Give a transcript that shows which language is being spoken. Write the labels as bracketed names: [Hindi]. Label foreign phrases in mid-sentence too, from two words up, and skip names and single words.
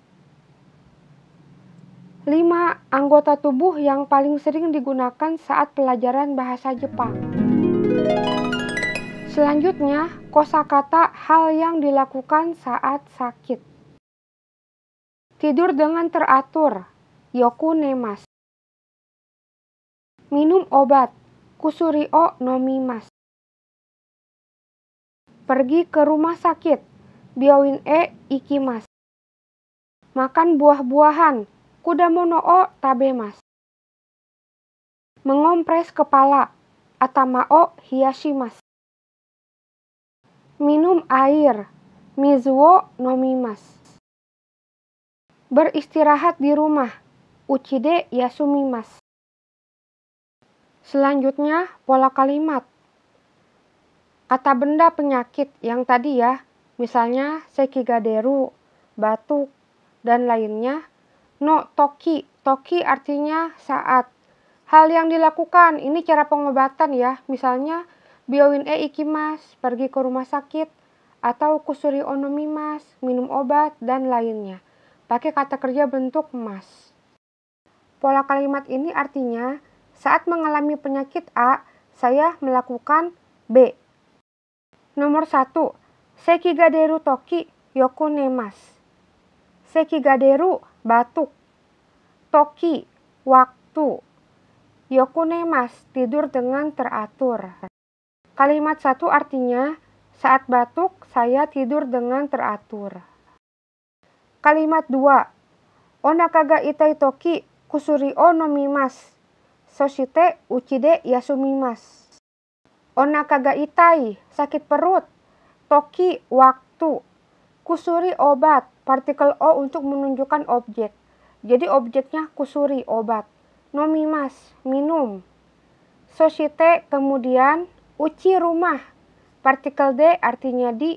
[Indonesian] 5. Anggota tubuh yang paling sering digunakan saat pelajaran bahasa Jepang. Selanjutnya, kosakata hal yang dilakukan saat sakit. Tidur dengan teratur, [Japanese] よく寝ます. [Indonesian] Minum obat, [Japanese] 薬を飲みます. [Indonesian] Pergi ke rumah sakit, [Japanese] 病院へ行きます. [Indonesian] Makan buah-buahan, [Japanese] 果物を食べます. [Indonesian] Mengompres kepala, [Japanese] 頭を冷やします. [Indonesian] Minum air, [Japanese] 水を飲みます. [Indonesian] Beristirahat di rumah, [Japanese] 家で休みます. [Indonesian] Selanjutnya, pola kalimat. Kata benda penyakit yang tadi ya, misalnya [Japanese] 咳が出る, [Indonesian] batuk, dan lainnya. [Japanese] の時、時 [Indonesian] artinya saat. Hal yang dilakukan, ini cara pengobatan ya, misalnya [Japanese] 病院へ行きます, [Indonesian] pergi ke rumah sakit, atau [Japanese] 薬を飲みます, [Indonesian] minum obat, dan lainnya. Pakai kata kerja bentuk mas. Pola kalimat ini artinya, saat mengalami penyakit A, saya melakukan B. Nomor 1. [Japanese] 咳が出る時よく寝ます. Sekigaderu, batuk. Toki, [Indonesian] waktu. Yokunemasu, tidur dengan teratur. Kalimat 1 artinya, saat batuk, saya tidur dengan teratur. Kalimat 2. [Japanese] お腹が痛い時薬を飲みます. そして家で休みます. お腹が痛い, [Indonesian] sakit perut. Toki, waktu. Kusuri, obat. Partikel o untuk menunjukkan objek. Jadi objeknya kusuri, obat. Nomimasu, minum. Soshite, kemudian. Uchi, rumah. Partikel de artinya di.